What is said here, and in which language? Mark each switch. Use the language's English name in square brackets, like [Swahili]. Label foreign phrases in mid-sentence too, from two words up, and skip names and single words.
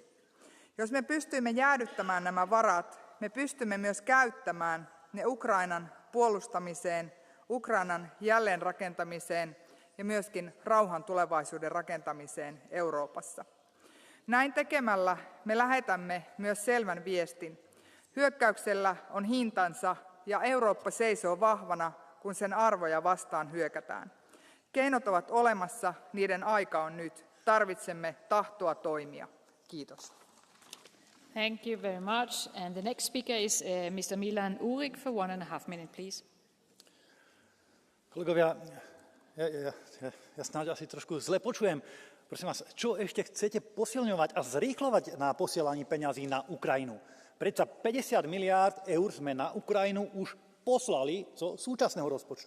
[Finnish] Jos me pystymme jäädyttämään nämä varat, me pystymme myös käyttämään ne Ukrainan puolustamiseen, Ukrainan jälleenrakentamiseen ja myöskin rauhan tulevaisuuden rakentamiseen Euroopassa. Näin tekemällä me lähetämme myös selvän viestin. Hyökkäyksellä on hintansa ja Eurooppa seisoo vahvana, kun sen arvoja vastaan hyökätään. Keinot ovat olemassa, niiden aika on nyt. Tarvitsemme tahtoa toimia. Kiitos. [English] Thank you very much. And the next speaker is Mr. Milan Urik for 1.5 minutes, please. [Slovak] Kolegovia, ja snáď asi trošku zle počujem. Prosím vás, čo ešte chcete posilňovať a zrýchlovať na posielaní peňazí na Ukrajinu? Predsa 50 miliárd eur sme na Ukrajinu už poslali zo súčasného rozpočtu.